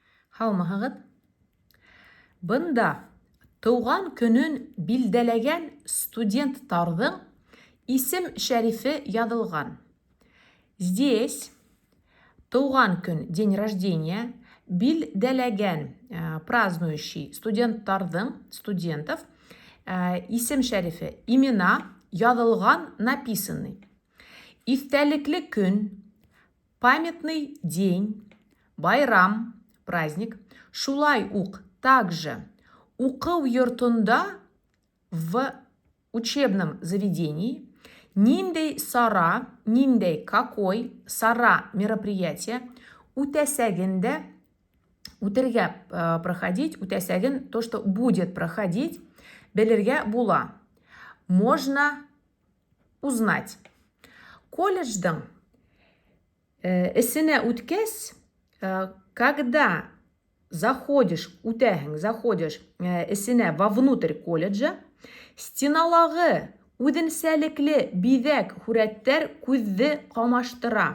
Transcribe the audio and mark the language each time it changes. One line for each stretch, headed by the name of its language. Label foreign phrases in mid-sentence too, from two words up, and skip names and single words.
Bashkir: Һаумыһығыҙ. Бында тыуған көнөн билдәләгән студенттарҙың исем-шәрифе яҙылған. Здесь тыуған көн,
Russian: день рождения,
Bashkir: билдәләгән, празднующий студенттарҙың, студентов, исем-шәрифе, имена яҙылған, написанный. Иҫтәлекле көн,
Russian: памятный день,
Bashkir: байрам, праздник. Шулай уҡ также уҡыу йортонда
Russian: в учебном заведении
Bashkir: ниндәй сара, ниндәй какой сара мероприятие үтәсәгендә, үтергә проходить, үтәсәген,
Russian: то, что будет проходить,
Bashkir: белергә була.
Russian: Можно узнать.
Bashkir: Колледждың эсенә үткәс,
Russian: когда заходишь
Bashkir: эсенә
Russian: вовнутрь колледжа,
Bashkir: стеналағы үҙенсәлекле биҙәк һүрәттәр күҙҙе ҡамаштыра.